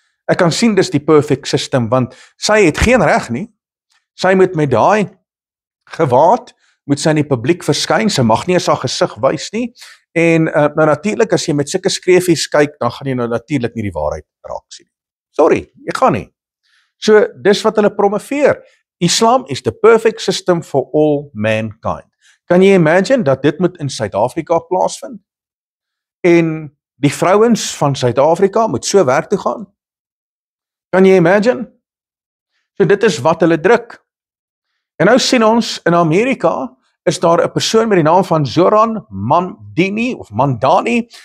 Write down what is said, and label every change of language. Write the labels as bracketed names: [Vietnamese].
[Afrikaans] Ek kan sien dis die perfect system, want sy het geen reg nie. Sy moet met daai gewaad, moet sy in die publiek verskyn, sy mag nie eens haar gesig wys nie, en nou natuurlik, as jy met sulke skreefies kyk, dan gaan jy nou natuurlik nie die waarheid raak sien. Sorry, jy gaan nie. So, dis wat hulle promoveer. [English] Islam is the perfect system for all mankind. [Afrikaans] Kan jy imagine dat dit moet in Suid-Afrika plaasvind? En die vrouens van Suid-Afrika moet so werk toe gaan? Kan jy imagine? So dit is wat hulle druk. En nou sien ons, in Amerika is daar 'n persoon met die naam van Zoran Mandani.